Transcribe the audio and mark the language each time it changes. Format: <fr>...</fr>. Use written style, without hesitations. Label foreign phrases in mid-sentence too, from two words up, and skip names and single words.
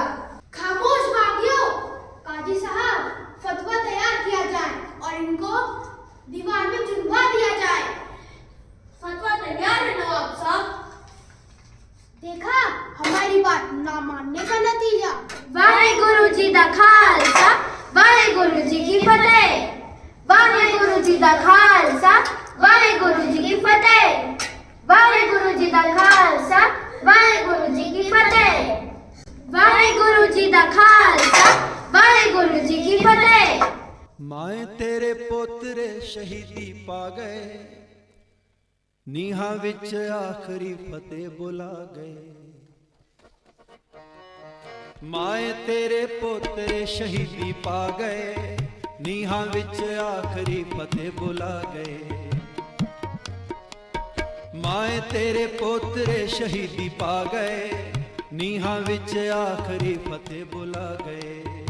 <hi>खामोश बागियों, काजी साहब फतवा तैयार किया जाए और इनको दीवार में चुनवा दिया जाए। फतवा तैयार है नवाब साहब। देखा हमारी बात ना मानने का नतीजा।</hi> <pa>ਵਾਹਿਗੁਰੂ ਜੀ ਦਾ ਖ਼ਾਲਸਾ, ਵਾਹਿਗੁਰੂ ਜੀ ਕੀ ਫ਼ਤਿਹ। ਵਾਹਿਗੁਰੂ ਜੀ ਦਾ ਖ਼ਾਲਸਾ, ਵਾਹਿਗੁਰੂ ਜੀ ਕੀ ਫ਼ਤਿਹ। ਵਾਹਿਗੁਰੂ ਜੀ ਦਾ ਖ਼ਾਲਸਾ, ਵਾਹਿਗੁਰੂ ਜੀ ਕੀ ਫ਼ਤਿਹ। ਵਾਹਿਗੁਰੂ ਜੀ ਦਾ ਖ਼ਾਲਸਾ, ਵਾਹਿਗੁਰੂ ਜੀ ਕੀ ਫ਼ਤਿਹ। ਮਾਏ ਤੇਰੇ ਪੋਤਰੇ ਸ਼ਹੀਦੀ ਪਾ ਗਏ, ਨੀਹਾਂ ਵਿੱਚ ਆਖਰੀ ਫਤਿਹ ਬੁਲਾ ਗਏ। ਮਾਏ ਤੇਰੇ ਪੋਤਰੇ ਸ਼ਹੀਦੀ ਪਾ ਗਏ, ਨੀਹਾਂ ਵਿੱਚ ਆਖਰੀ ਫਤਿਹ ਬੁਲਾ ਗਏ। ਮਾਏ ਤੇਰੇ ਪੋਤਰੇ ਸ਼ਹੀਦੀ ਪਾ ਗਏ, ਨੀਹਾਂ ਵਿੱਚ ਆਖਰੀ ਫਤਿਹ ਬੁਲਾ ਗਏ।</pa>